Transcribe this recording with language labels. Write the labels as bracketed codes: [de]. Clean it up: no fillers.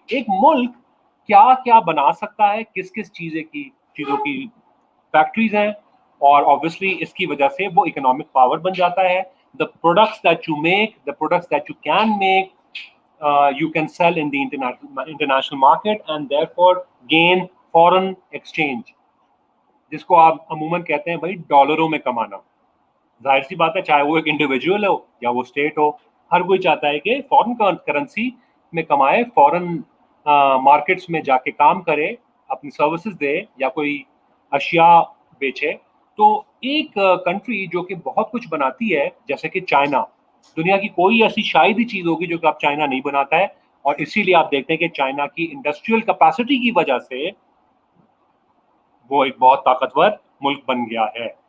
[ur] ایک ملک کیا کیا بنا سکتا ہے، کس کس چیزوں کی فیکٹریز ہیں، اور obviously اس کی وجہ سے وہ اکنامک پاور بن جاتا ہے. [en] The products that you make, the products that you can make, you can sell in the international market and therefore gain foreign exchange, [ur] جس کو آپ عموماً کہتے ہیں بھائی ڈالروں میں کمانا. ظاہر سی بات ہے چاہے وہ ایک انڈیویجول ہو یا وہ اسٹیٹ ہو، ہر کوئی چاہتا ہے کہ فورن کرنسی میں کمائے، فورن مارکیٹس میں جا کے کام کرے، اپنی سروسز دے یا کوئی اشیاء بیچے. تو ایک کنٹری جو کہ بہت کچھ بناتی ہے جیسے کہ چائنا، دنیا کی کوئی ایسی شاید ہی چیز ہوگی جو کہ اب چائنا نہیں بناتا ہے، اور اسی لیے آپ دیکھتے ہیں کہ چائنا کی انڈسٹریل کیپیسٹی کی وجہ سے وہ ایک بہت طاقتور ملک بن گیا ہے.